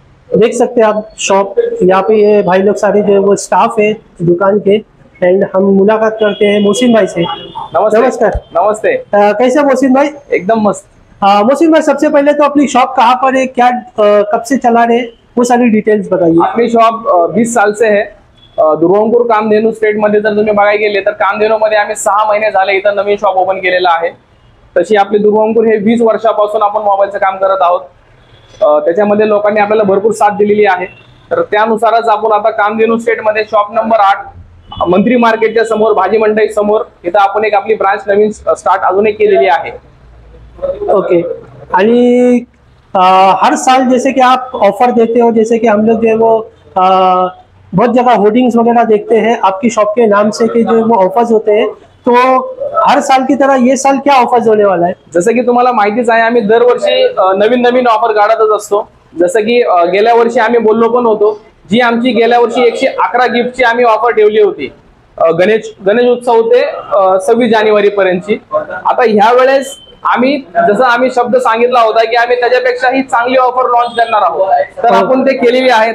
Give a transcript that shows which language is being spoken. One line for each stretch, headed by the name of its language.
Hindi: देख सकते हैं आप शॉप, यहाँ पे ये भाई लोग सारे जो है वो स्टाफ है दुकान के। एंड हम मुलाकात करते हैं मोहसिन भाई से। नमस्ते। नमस्कार। नमस्ते। कैसे मोहसिन भाई? एकदम मस्त। मोहसिन भाई, सबसे पहले तो अपनी शॉप कहाँ पर है, क्या कब से चला रहे, वो सारी डिटेल्स बताइए। आपली शॉप 20 साल से है।
Marathi: दुर्वांकूर कामधेनू स्टेट मध्ये जर तुम्ही बघायला गेले तर कामधेनू मध्ये आम्ही 6 महिने झाले इथं नवीन शॉप ओपन केलेला आहे। तशी आपली दुर्वांकूर हे 20 वर्षापासून आपण मोबाईलचं काम करत आहोत। त्याच्यामध्ये लोकांनी आपल्याला भरपूर साथ दिलेली आहे। तर त्यानुसारच आपण आता कामधेनू स्टेट मध्ये शॉप नंबर 8 मंत्री मार्केटच्या समोर, भाजी मंडई समोर इथं आपण एक आपली ब्रांच नवीन स्टार्ट अजून एक केलेली आहे।
English: Okay.
Hindi: आणि हर साल जैसे कि आप ऑफर देते हो, जैसे कि हम लोग जो है वो बहुत जगह होर्डिंग्स वगैरह देखते हैं आपकी शॉप के नाम से कि जो वो ऑफर्स होते हैं, तो हर साल की तरह ये साल क्या ऑफर्स होने वाला है?
Marathi: जसं की तुम्हाला माहितीच आहे, आम्ही दरवर्षी नवीन नवीन ऑफर काढतच असतो। जसं की गेल्या वर्षी आम्ही बोललो पण होतो, जी आमची गेल्या वर्षी 111 गिफ्टची आम्ही ऑफर ठेवली होती गणेश उत्सव ते 26 जानेवारी पर्यंतची। आता ह्या वेळेस आम्ही जसं आम्ही शब्द सांगितला होता की आम्ही त्याच्यापेक्षाही चांगली ऑफर लॉन्च करणार आहोत, तर आपण ते केलेली आहे।